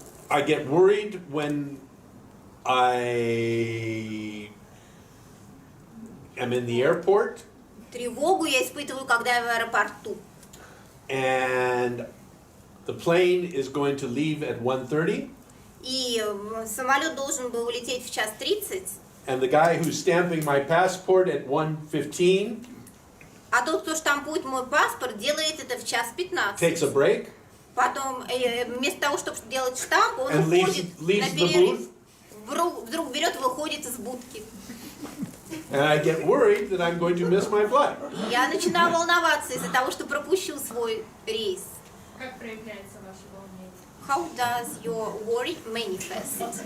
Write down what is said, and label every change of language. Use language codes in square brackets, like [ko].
[en] I get worried when I am in the airport. [ru] Тревогу я испытываю, когда я в аэропорту. [en] And the plane is going to leave at 1:30. [ru] И самолет должен был улететь в 1:30. [en] And the guy who's stamping my passport at 1:15 [ru] А тот, кто штампует мой паспорт, делает это в 1:15. [en] takes a break. [ru] Потом, вместо того, чтобы делать штамп, он [en] And [ru] уходит [en] leaves [ru] на [en] the [ru] перерыв. Вдруг берет и выходит из будки. [en] And I get worried that I'm going to miss my flight. [ru] Я начинаю волноваться из-за того, что пропущу свой рейс. Как проявляется ваше волнение? [en] How does your worry manifest?